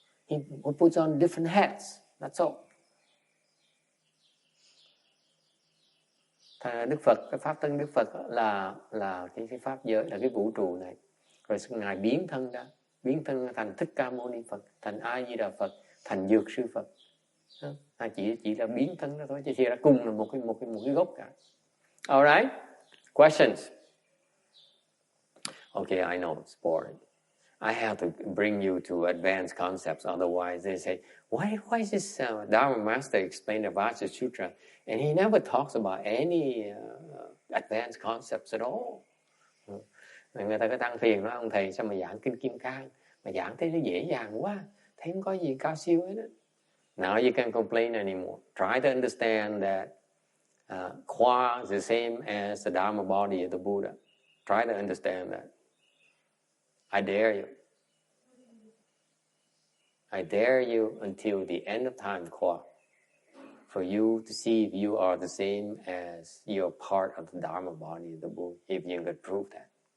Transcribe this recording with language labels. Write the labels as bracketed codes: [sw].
[en] He puts on different hats. That's all. [vi] Đức Phật, cái pháp thân Đức Phật là cái pháp giới, là cái vũ trụ này. Rồi ngài biến thân ra thành Thích Ca Mâu Ni Phật, thành A Di Đà Phật, thành Dược Sư Phật. Chỉ là biến thân đó thôi, chứ chỉ là cùng là một cái gốc cả. [en] Alright, questions? Okay, I know it's boring. I have to bring you to advanced concepts, otherwise they say, why is this Dharma Master explain the Vajra Sutra and he never talks about any advanced concepts at all? [vi] Người ta có tăng phiền nói, ông thầy sao mà giảng Kinh Kim Cang, mà giảng thấy nó dễ dàng quá, thấy không có gì cao siêu hết. [en] Now you can't complain anymore. Try to understand that Kwa is the same as the Dharma body of the Buddha. Try to understand that. I dare you. I dare you until the end of time, Kwa, for you to see if you are the same as you're part of the Dharma body of the Buddha, if you could prove that.